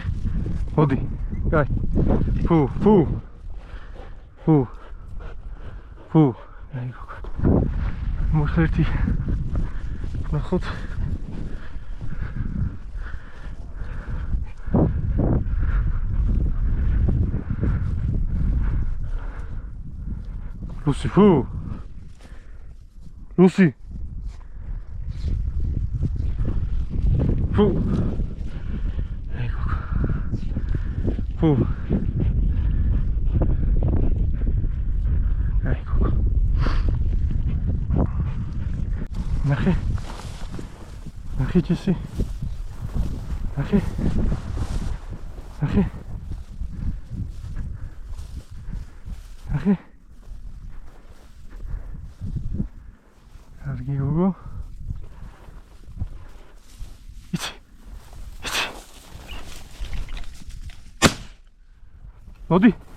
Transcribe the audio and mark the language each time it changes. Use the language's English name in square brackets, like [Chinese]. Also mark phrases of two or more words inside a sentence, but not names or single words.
[Georgian] მოდი. კაი. ფუ. აი გოგო. მოხერტი. ნახოთ. [English] Lucy, foo! Lucy! Foo! Hey, go. Foo! Hey, go. Nache, Jesse. Nache. [Georgian] Კარგი გოგო. იცი. მოდი.